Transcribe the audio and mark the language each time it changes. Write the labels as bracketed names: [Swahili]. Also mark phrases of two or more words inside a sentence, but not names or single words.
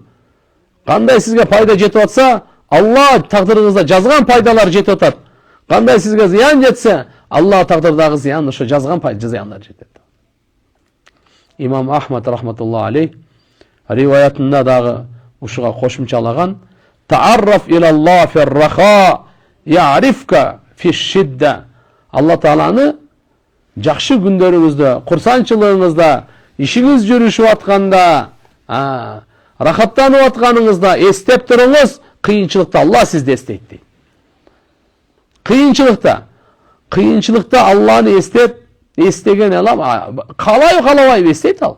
[Kyrgyz] Кандай сизге пайда жетип атса, Алла тагдырыңызда жазган пайдалар жетип атат. Кандай сизге зыян жетсе, Алла тагдырдагы зыян ошо жазган пайда зыяндар жетет. Имам Ахмад [Arabic] رحمة الله عليه [Kyrgyz] риваятында дагы ушуга кошумчалаган: [Arabic] "تعرف إلى الله في الرخاء, يعرفك في الشدة." [Kyrgyz] Алла Тааланы жакшы күндөрүңүздө, курсанчылыгыңызда, ишиңиз жүрүшүп атканда, рахаттанып атканыңызда эстеп туруңуз, кыйынчылыкта Алла сизди эстейт дейт. Кыйынчылыкта Алланы эстеген алам, калабай эстейт ал.